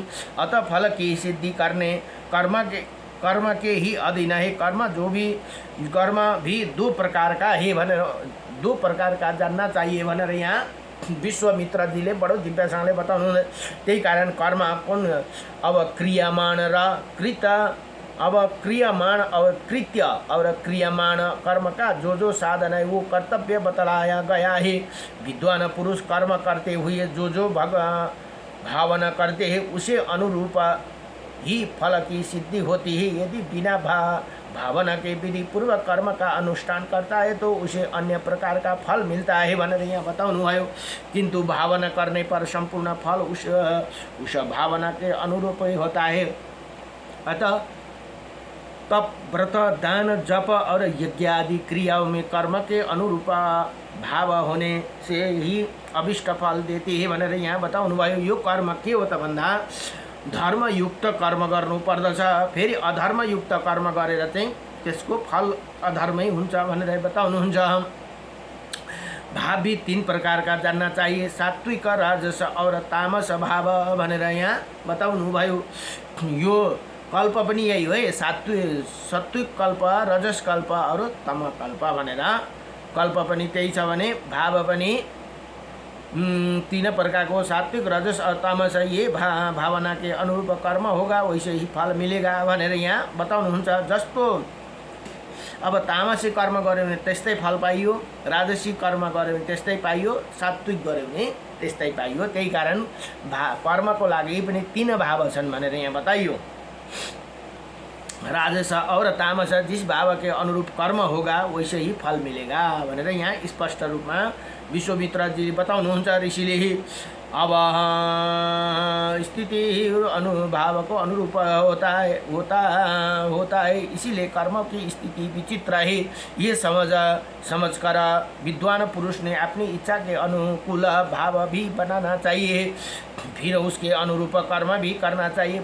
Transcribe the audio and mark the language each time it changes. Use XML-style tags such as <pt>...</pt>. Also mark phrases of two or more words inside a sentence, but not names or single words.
<hi>अतः फल की सिद्धि करने कर्म के ही अधीन है। कर्म भी 2 प्रकार का है भनेर 2 प्रकार का जानना चाहिए</hi> <ne>भनेर यहाँ विश्वामित्रजीले बडो दिव्यसँगले बताउनु। त्यही कारण कर्म कुन, अब क्रियामान र कृत,</ne> <hi>अब क्रियामान और कृत्य और क्रियामान कर्म का जो साधन है वो कर्तव्य बतलाया गया है। विद्वान पुरुष कर्म करते हुए जो भावना करते हैं उसे अनुरूप ही फल की सिद्धि होती है। यदि बिना भावना के विधि पूर्वक कर्म का अनुष्ठान करता है तो उसे अन्य प्रकार का फल मिलता है</hi> <ne>भनेर यहाँ बताउनु भयो।</ne> <hi>किंतु भावना करने पर संपूर्ण फल उस भावना के अनुरूप ही होता है। अतः तप, व्रत, दान, जप और यज्ञ आदि क्रियाओं में कर्म के अनुरूप भाव होने से ही अभिष्ट फल देते हैं</hi> <ne>भनेर यहाँ बताउनु भयो। यो कर्म के हो त भन्दा धर्मयुक्त कर्म गर्नु पर्दछ। फेरि अधर्मयुक्त कर्म गरेर चाहिँ त्यसको फल अधर्मै हुन्छ भनेर बताउनुहुन्छ।</ne> <hi>भाव भी 3 प्रकार का जानना चाहिए, सात्विक, राजस और तामस भाव</hi> <ne>भनेर यहाँ बताउनु भयो। यो कल्प पनि यही हो है, सात्विक कल्प, रजस कल्प और तम कल्प भनेर। कल्प पनि त्यही छ भने भाव पनि 3 प्रकार को, सात्विक, रजस और तामस।</ne> <hi>ये भावना के अनुरूप कर्म होगा वैसे ही फल मिलेगा</hi> <ne>भनेर यहाँ बताउनुहुन्छ। जस्तो अब तामसी कर्म गर्यो भने त्यस्तै फल पाइयो, राजसी कर्म गर्यो भने त्यस्तै पाइयो, सात्विक गर्यो भने त्यस्तै पाइयो। त्यही कारण कर्मको लागि पनि 3 भाव छन् भनेर यहाँ बताइयो।</ne> <hi>राजस और तामस, जिस भाव के अनुरूप कर्म होगा वैसे ही फल मिलेगा</hi> <ne>भनेर यहाँ स्पष्ट रूपमा विश्वामित्रजी बताउनुहुन्छ ऋषिले ही।</ne> <hi>अब स्थिति अनुभाव को अनुरूप होता है, इसीलिए कर्म की स्थिति विचित्र है। ये समझकर विद्वान पुरुष ने अपनी इच्छा के अनुकूल भाव भी बनाना चाहिए, फिर उसके अनुरूप कर्म भी करना चाहिए।</hi>